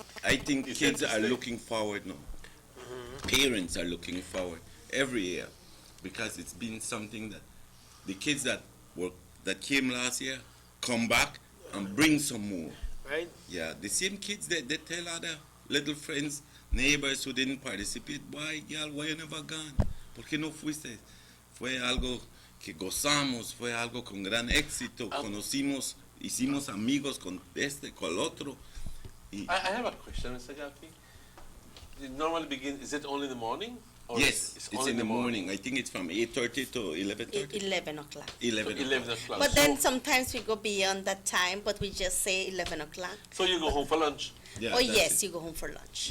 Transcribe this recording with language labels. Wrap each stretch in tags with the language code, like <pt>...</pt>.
<en>I think kids are looking forward now. Parents are looking forward every year, because it's been something that the kids that came last year come back and bring some more. Right? Yeah, the same kids they tell other little friends, neighbors who didn't participate, why, girl, why you never gone?</en> <es>¿Por qué no fuiste? Fue algo que gozamos, fue algo con gran éxito, conocimos, hicimos amigos con este, con el otro.</es> <en>I have a question, Mr. Gafi. It normally begins, is it only in the morning? Or Yes, it's only in the morning. I think it's from 8:30 to 11:30. 11 o'clock. 11 o'clock. But then sometimes we go beyond that time, but we just say 11 o'clock. So you go home for lunch? Yeah, Oh, yes, you go home for lunch.</en>